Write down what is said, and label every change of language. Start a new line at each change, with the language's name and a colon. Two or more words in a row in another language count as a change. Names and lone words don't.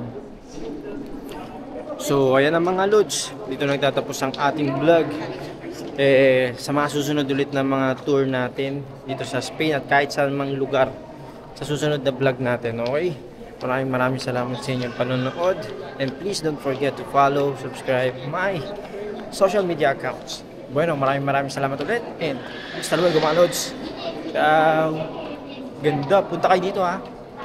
Filipino: So, ayan ang mga lods. Dito nagtatapos ang ating vlog. Sa mga susunod ulit na mga tour natin dito sa Spain at kahit saan mang lugar sa susunod na vlog natin, okay? Maraming salamat sa inyong panonood.
English: And please don't forget to follow, subscribe my social media accounts.
Filipino: Bueno, maraming salamat ulit. And
Spanish: hasta luego
Filipino: mga lods. Ciao! Ganda, punta kayo dito ha.